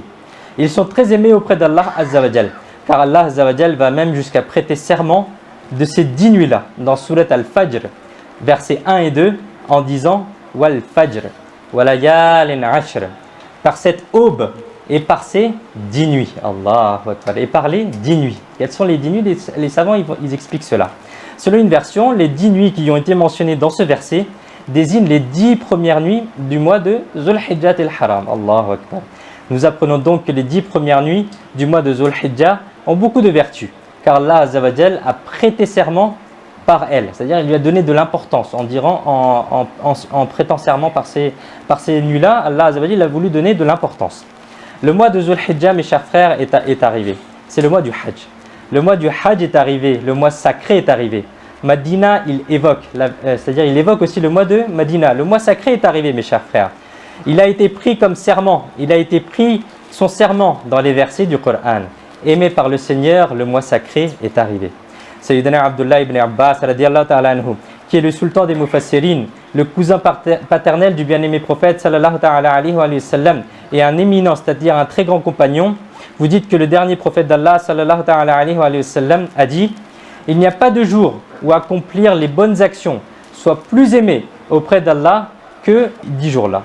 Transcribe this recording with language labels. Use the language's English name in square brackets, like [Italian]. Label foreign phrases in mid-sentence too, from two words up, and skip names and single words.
[French] Ils sont très aimés auprès d'Allah [Arabic] عز وجل. [French] Car Allah [Arabic] عز وجل [French] va même jusqu'à prêter serment de ces 10 nuits-là, dans Surat Al-Fajr, versets 1 et 2, en disant [Arabic] والفجر وليال عشر, [French] par cette aube et par ces 10 nuits. [Arabic] الله أكبر. [French] Et par les 10 nuits. Quelles sont les 10 nuits? Les savants ils expliquent cela. Selon une version, les 10 nuits qui ont été mentionnées dans ce verset désignent les 10 premières nuits du mois de Dhul Hijjat al-Haram. [Arabic] الله أكبر. [French] Nous apprenons donc que les 10 premières nuits du mois de Dhul Hijjah ont beaucoup de vertus. Car Allah [Arabic] عز وجل [French] a prêté serment par elle, c'est-à-dire il lui a donné de l'importance en prêtant serment par ces nuits-là. Allah [Arabic] عز وجل [French] a voulu donner de l'importance. Le mois de Dhul Hijjah, mes chers frères, est arrivé. C'est le mois du Hajj. Le mois du Hajj est arrivé, le mois sacré est arrivé. Madina, il évoque, c'est-à-dire il évoque aussi le mois de Madina. Le mois sacré est arrivé, mes chers frères. Il a été pris comme serment, il a été pris son serment dans les versets du Coran. Aimé par le Seigneur, le mois sacré est arrivé. Sayyidina Abdullah ibn Abbas, [Arabic] رضي الله تعالى عنه, [French] qui est le sultan des Mufassirin, le cousin paternel du bien-aimé prophète, [Arabic] صلى الله تعالى عليه وسلم, [French] et un éminent, c'est-à-dire un très grand compagnon, vous dites que le dernier prophète d'Allah, [Arabic] صلى الله تعالى عليه وسلم, [French] a dit: il n'y a pas de jour où accomplir les bonnes actions soit plus aimé auprès d'Allah que 10 jours-là.